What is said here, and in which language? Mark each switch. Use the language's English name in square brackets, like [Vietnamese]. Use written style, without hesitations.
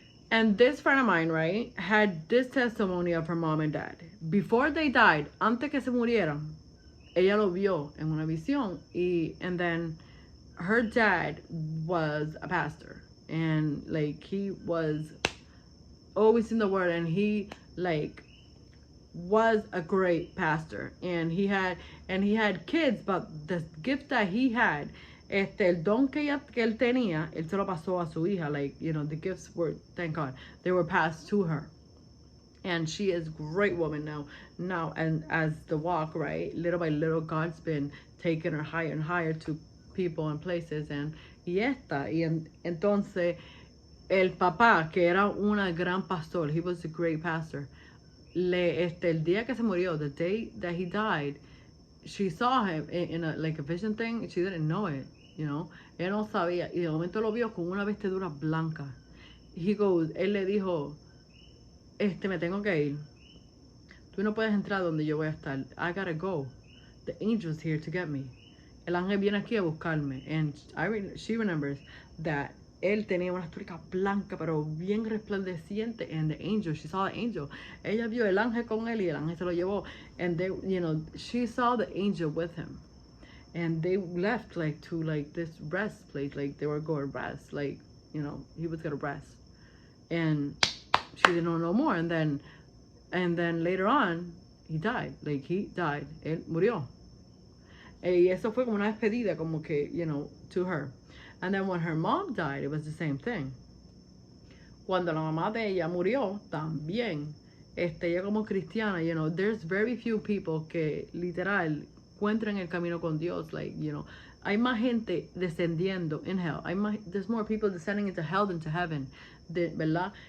[English] And this friend of mine, right, had this testimony of her mom and dad. [Spanish] Before they died, antes que se murieran, ella lo vio en una visión. [English] And then her dad was a pastor. And, like, he was always in the word. And he, like, was a great pastor, and he had kids, but the gift that he had, el don que él tenía, él se lo pasó a su hija, like, the gifts were, thank God, they were passed to her, and she is a great woman now, and as the walk, right, little by little, God's been taking her higher and higher to people and places, and entonces, el papá, que era una gran pastor, he was a great pastor, el día que se murió, the day that he died, she saw him in a vision thing. [Spanish] She didn't know it, ella no sabía, y de momento lo vio con una vestidura blanca. He goes, él le dijo, me tengo que ir, tú no puedes entrar donde yo voy a estar, I gotta go, the angel's here to get me, el ángel viene aquí a buscarme. And she remembers that él tenía una túnica blanca, pero bien resplandeciente. [English] And the angel, she saw the angel. [Spanish] Ella vio el ángel con él y el ángel se lo llevó. [English] And they, she saw the angel with him. And they left, like, to, like, this rest place. Like, they were going to rest. Like, he was going to rest. And she didn't know no more. And then later on, he died. Like, he died. Él murió. [Spanish] Y eso fue como una despedida, como que, to her. [English] And then when her mom died, it was the same thing. [Spanish] Cuando la mamá de ella murió, también, ella como cristiana, there's very few people que literal encuentran el camino con Dios. Like, hay más gente descendiendo in hell. [English] There's more people descending into hell than to heaven, ¿verdad?